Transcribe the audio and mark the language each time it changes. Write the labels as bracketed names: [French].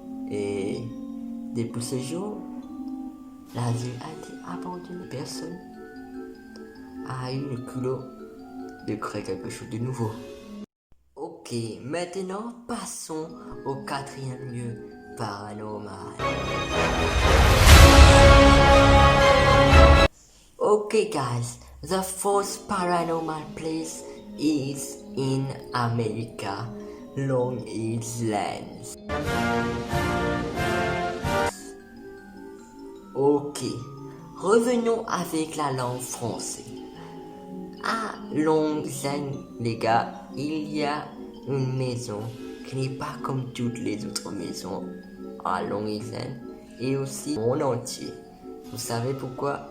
[French] Et depuis ce jour, l'asile a été abandonné. Personne a eu le culot de créer quelque chose de nouveau. Ok, maintenant passons au quatrième lieu paranormal. [English] Okay guys, the fourth paranormal place is in America, Long Island. [French] Ok, revenons avec la langue française. À Long Island, les gars, il y a une maison qui n'est pas comme toutes les autres maisons à Long Island et aussi au monde entier. Vous savez pourquoi?